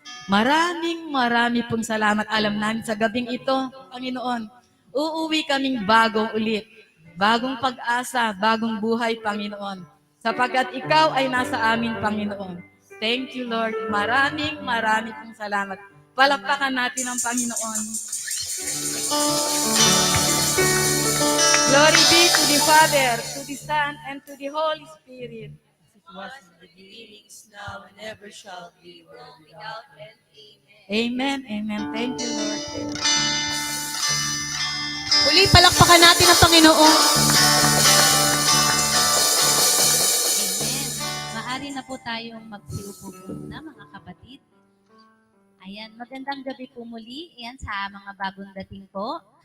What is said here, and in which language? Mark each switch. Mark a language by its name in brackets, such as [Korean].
[Filipino] Marami pong salamat. Alam namin sa gabing ito, Panginoon, uuwi kaming bagong ulit. Bagong pag-asa, bagong buhay, Panginoon. Sapagkat ikaw ay nasa amin, Panginoon. [English] Thank you, Lord. [Filipino] Marami pong salamat. Palakpakan natin ang Panginoon. [English] Glory be to the Father, to the Son, and to the Holy Spirit. As it was in the beginning, is now, and ever shall be, world without end. Amen. Amen. Thank you, Lord. [Filipino] Muli, palakpakan natin ang Panginoon. Amen. Maaari na po tayong magsiupo muna, mga kapatid. Ayan, magandang gabi po muli. Ayan, sa mga bagong dating po.